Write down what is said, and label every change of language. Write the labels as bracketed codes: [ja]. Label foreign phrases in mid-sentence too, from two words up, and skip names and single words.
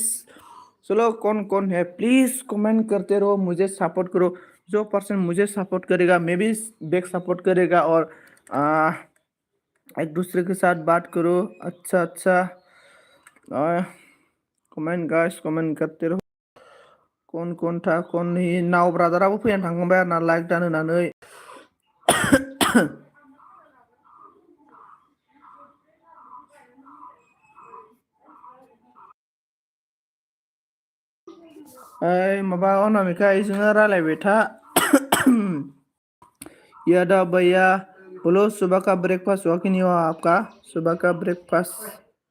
[hi] चलो कौन कौन है [en] please comment [hi] करते रहो, मुझे सपोर्ट करो। जो पर्सन मुझे सपोर्ट करेगा मैं भी [en] back support [hi] करेगा, और आ, एक दूसरे के साथ बात करो। अच्छा अच्छा, [en] comment guys [hi] कमेंट करते रहो। कौन कौन था कौन नहीं, [brx] नाव ब्रादाराबो फैनानै थांबाय आरो ना लाइक दान होनानै। ओइ माबा अनामिका इजोंनो रायलायबाय था। [hi] यादव भैया बोलो सुबह का ब्रेकफास्ट हुआ कि नहीं हुआ आपका? सुबह का ब्रेकफास्ट